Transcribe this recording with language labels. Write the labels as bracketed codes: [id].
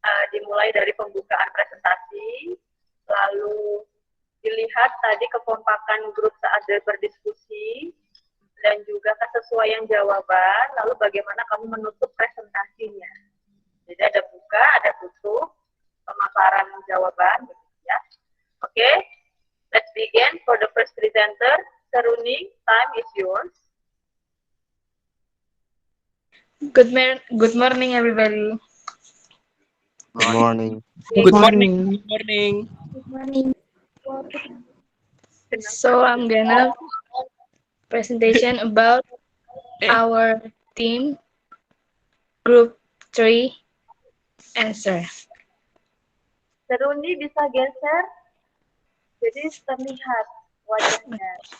[id] Dimulai dari pembukaan presentasi, lalu dilihat tadi kekompakan grup saat berdiskusi, dan juga kesesuaian jawaban, lalu bagaimana kamu menutup presentasinya. Jadi ada buka, ada tutup, pemaparan jawaban, ya. [en] Oke, let's begin for the first presenter. Seruni, time is yours. Good morning, everybody. Good morning. Good morning. Good morning. Good morning. So I'm gonna presentation about our team, Group 3, answer. [id] Seruni bisa geser, jadi terlihat wajahnya.